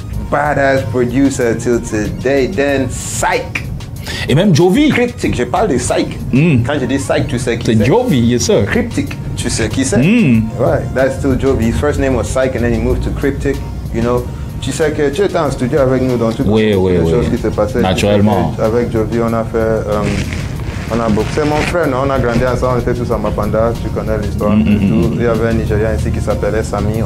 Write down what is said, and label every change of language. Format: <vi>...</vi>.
<en>Badass producer till today. Then Psych.</en> <fr>Et même Jovi. Cryptic, je parle de Psych. Quand je dis Psych, tu sais qui c'est. C'est Jovi,</fr> <en>yes sir.</en> <fr>Cryptic, tu sais qui c'est.</fr> <en>Right, that's still Jovi. His first name was Psych and then he moved to Cryptic, you know.</en> <fr>Tu sais que tu étais en studio avec nous dans toutes les choses qui se passaient. Naturellement. Avec Jovi, on a fait... on a beaucoup. C'est mon frère, non? On a grandi ensemble, on était tous à Mapanda, tu connais l'histoire. Il y avait un Nigérian ici qui s'appelait Sami.</fr>